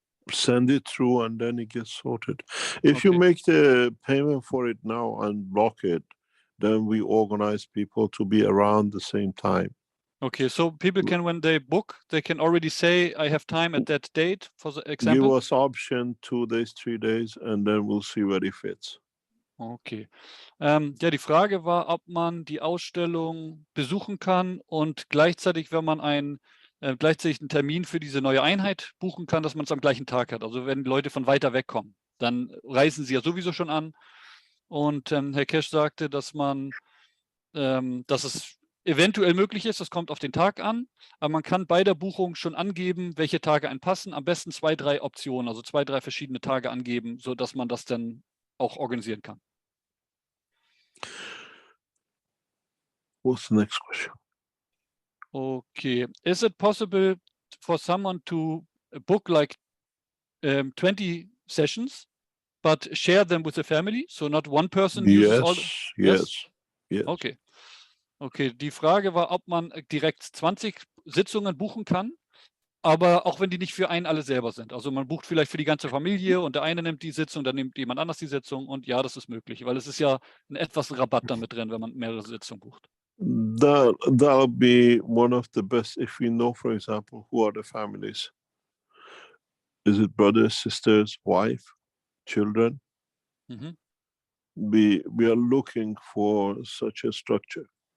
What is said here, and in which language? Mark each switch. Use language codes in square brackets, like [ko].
[en] Send it through and then it gets sorted. If you make the payment for it now and block it, then we organize people to be around the same time. Okay, so people can, when they book, they can already say, I have time at that date, for the example? Give us option 2 days, 3 days, and then we'll see where it fits. Okay. [de] Ja, die Frage war, ob man die Ausstellung besuchen kann und gleichzeitig, wenn man gleichzeitig einen Termin für diese neue Einheit buchen kann, dass man es am gleichen Tag hat. Also wenn Leute von weiter weg kommen, dann reisen sie ja sowieso schon an. Und Herr Keshe sagte, dass es eventuell möglich ist, das kommt auf den Tag an, aber man kann bei der Buchung schon angeben, welche Tage einen passen. Am besten 2, 3 Optionen, also 2, 3 verschiedene Tage angeben, sodass man das dann auch organisieren kann. [en] What's the next question? Okay. Is it possible for someone to book like 20 sessions, but share them with the family? So not one person uses all. Yes. Okay. Okay. [de] Die Frage war, ob man direkt 20 Sitzungen buchen kann, aber auch wenn die nicht für einen alle selber sind. Also man bucht vielleicht für die ganze Familie und der eine nimmt die Sitzung, dann nimmt jemand anders die Sitzung, und ja, das ist möglich, weil es ist ja ein etwas Rabatt damit drin, wenn man mehrere Sitzungen bucht. [en] That'll be one of the best if we know, for example, who are the families. Is it brothers, sisters, wife, children? Mhm. We are looking for such a structure.